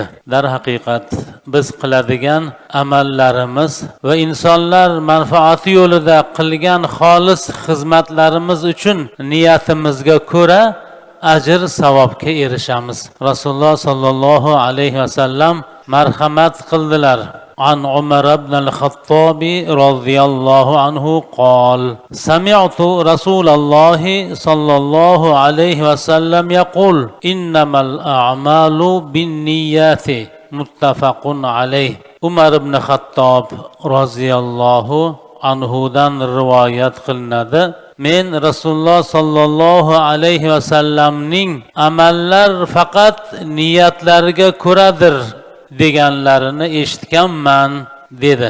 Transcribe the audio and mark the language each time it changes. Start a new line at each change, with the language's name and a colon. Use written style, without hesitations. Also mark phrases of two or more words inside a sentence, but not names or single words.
Uzbek: Darhaqiqat biz qiladigan amallarimiz va insonlar manfaati yo'lida qilgan xolis xizmatlarimiz uchun niyatimizga ko'ra ajr savobga erishamiz. Rasululloh
Arabic: صلى الله عليه وسلم
Uzbek: marhamat qildilar.
Arabic: عن عمر بن الخطاب رضي الله عنه قال سمعت رسول الله صلى الله عليه وسلم يقول إنما الأعمال بالنيات متفق عليه.
Uzbek: Umar ibn Xattob roziyallohu anhudan rivoyat qilinadi. Men Rasululloh
Arabic: صلى الله عليه
Uzbek: vasallamning amallar faqat niyatlariga ko'radir deganlarini eshitganman dedi.